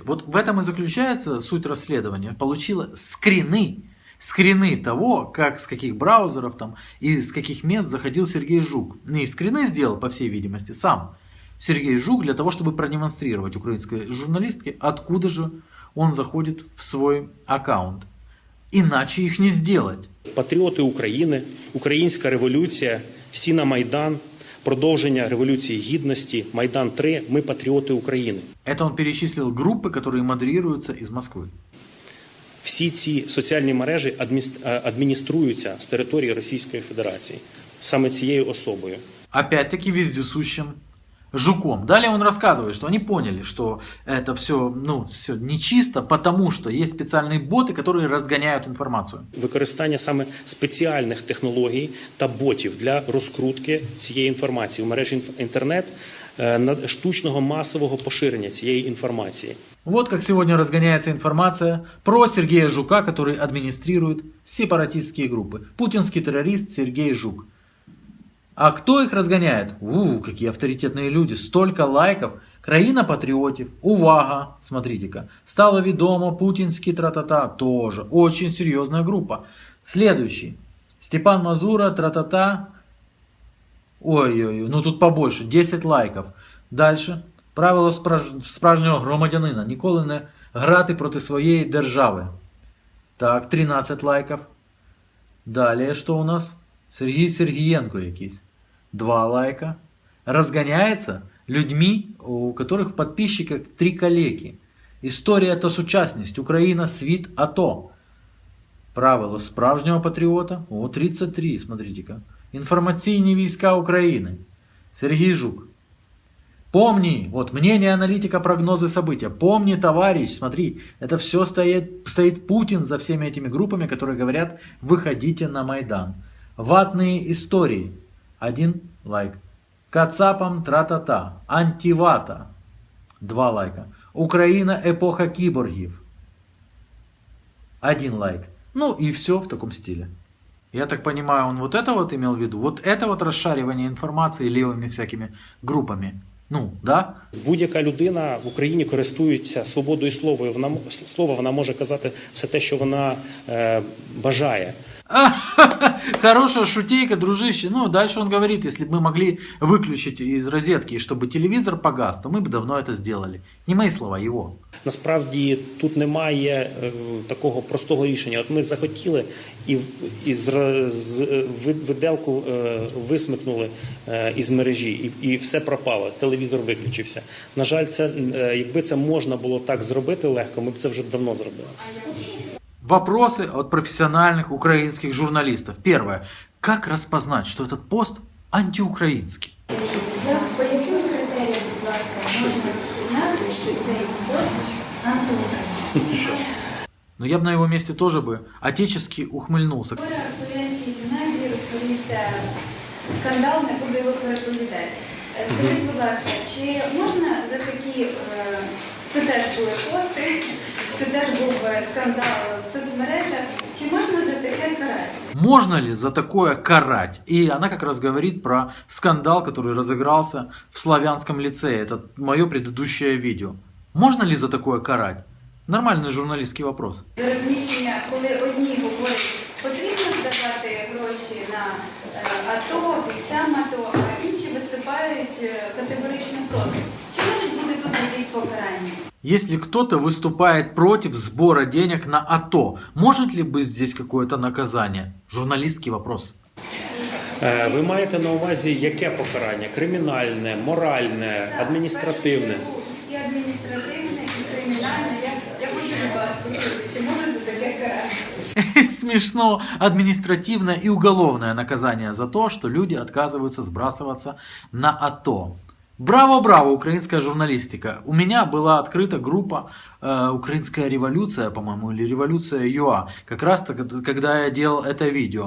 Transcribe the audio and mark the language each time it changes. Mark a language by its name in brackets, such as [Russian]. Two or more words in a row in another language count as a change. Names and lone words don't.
[Russian] Вот в этом и заключается суть расследования. Получила скрины того, как, с каких браузеров там и с каких мест заходил Сергей Жук. И скрины сделал, по всей видимости, сам Сергей Жук для того, чтобы продемонстрировать украинской журналистке, откуда же он заходит в свой аккаунт. [Ukrainian] Іначе їх [Russian] не сделать. [Ukrainian] Патріоти України, Українська революція, всі на Майдан, продовження Революції Гідності, Майдан 3, ми патріоти України. [Russian] Это он перечислил группы, которые модерируются из Москвы. [Ukrainian] Всі ці соціальні мережі адмініструються з території Російської Федерації, саме цією особою. [Russian] Опять-таки вездесущим Жуком. Далее он рассказывает, что они поняли, что это все, все нечисто, потому что есть специальные боты, которые разгоняют информацию. [Ukrainian] Використання саме спеціальних технологій та ботів для розкрутки цієї інформації в мережі інтернет, штучного масового поширення цієї інформації. [Russian] Вот как сегодня разгоняется информация про Сергея Жука, который администрирует сепаратистские группы. Путинский террорист Сергей Жук. А кто их разгоняет? Какие авторитетные люди. Столько лайков. [Ukrainian] Країна патріотів. Увага. [Russian] Смотрите-ка. Стало ведомо. Путинский тра-та-та. Тоже. Очень серьезная группа. Следующий. Степан Мазура. Тра-та-та. Ой-ой-ой. Ну тут побольше. 10 лайков. Дальше. [Ukrainian] Правило справжнього громадянина. Ніколи не грати проти своєї держави. [Russian] Так, 13 лайков. Далее что у нас? [Ukrainian] Сергій Сергієнко якийсь. [Russian] 2 лайка. Разгоняется людьми, у которых в подписчиках 3 калеки. [Ukrainian] Історія та сучасність. Україна, світ, АТО. Правило справжнього патріота. [Russian] 33, смотрите-ка. [Ukrainian] Інформаційні війська України. [Russian] Сергей Жук. Помни, вот мнение аналитика, прогнозы события. Помни, товарищ, смотри, это все стоит Путин за всеми этими группами, которые говорят, выходите на Майдан. Ватные истории. 1 лайк. Кацапам тра-та-та. Антивата. 2 лайка. Украина эпоха киборгів. 1 лайк. Ну и все в таком стиле. Я так понимаю, он вот это вот имел в виду? Вот это вот расшаривание информации левыми всякими группами. Ну, да? [Ukrainian] Будь-яка людина в Україні користується свободою слова, вона може казати все те, що вона бажає. [Russian] Хорошая шутейка, дружище. Ну, дальше он говорит, если бы мы могли выключить из розетки, чтобы телевизор погас, то мы бы давно это сделали. Не мои слова, его. [Ukrainian] Насправді тут немає такого простого рішення. От ми захотіли і виделку висмикнули із мережі, і все пропало, телевізор виключився. На жаль, якби це можна було так зробити легко, ми б це вже давно зробили. [Russian] Вопросы от профессиональных украинских журналистов. Первое. Как распознать, что этот пост антиукраинский? [Ukrainian] По яким критеріям, будь ласка, можна знати, що цей пост антиукраїнський? [Russian] Но я бы на его месте тоже бы отечески ухмыльнулся. [Ukrainian] Вчора в Слов'янській гімназії розповівся скандал, не буду його переповідати. Скажіть, будь ласка, чи можна за такі, це теж були пости, це теж був скандал в соцмережах, чи можна за таке карати? [Russian] Можно ли за такое карать? И она как раз говорит про скандал, который разыгрался в Славянском лицее. Это мое предыдущее видео. Можно ли за такое карать? Нормальный журналистский вопрос. [Ukrainian] За розміщення, коли одні говорять, потрібно здавати гроші на АТО, бійцям АТО, а інші виступають категорично проти. Чи можуть бути тут якісь покарання? [Russian] Если кто-то выступает против сбора денег на АТО, может ли быть здесь какое-то наказание? Журналистский вопрос. [Ukrainian] Ви маєте на увазі яке покарання? Кримінальне, моральне, адміністративне? І адміністративне, і кримінальне. Я хочу від вас почути, чи може за таке карання? [Russian] Смешно. Административное и уголовное наказание за то, что люди отказываются сбрасываться на АТО. Браво, браво, украинская журналистика. У меня была открыта группа «Украинская революция», по-моему, или «Революция ЮА», как раз когда я делал это видео.